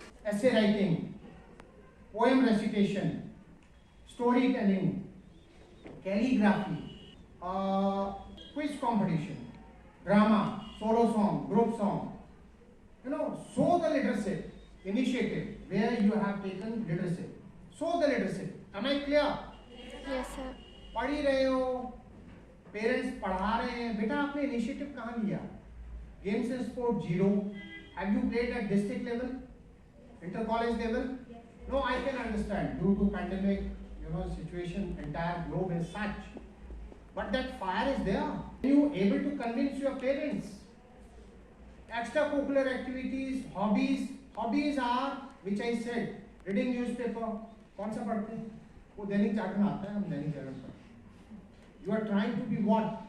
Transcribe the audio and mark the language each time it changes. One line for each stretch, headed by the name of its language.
English: essay writing, poem recitation, storytelling, calligraphy, quiz competition, drama, solo song, group song. Show the leadership initiative where you have taken leadership. Show the leadership. Am I clear? Yes, sir.
Hindi: पढ़ ही रहे हो, parents पढ़ा रहे हैं, बेटा आपने initiative कहाँ लिया?
English: Games and sport 0. Have you played at district level, inter college level? No, I can understand due to pandemic, situation, entire globe is such. But that fire is there. Are you able to convince your parents? Extracurricular activities, hobbies are, which I said, reading newspaper.
Hindi: कौन सा पढ़ते हैं? वो दैनिक जागरण आता है, हम दैनिक जागरण पढ़ते हैं.
English: You are trying to be what?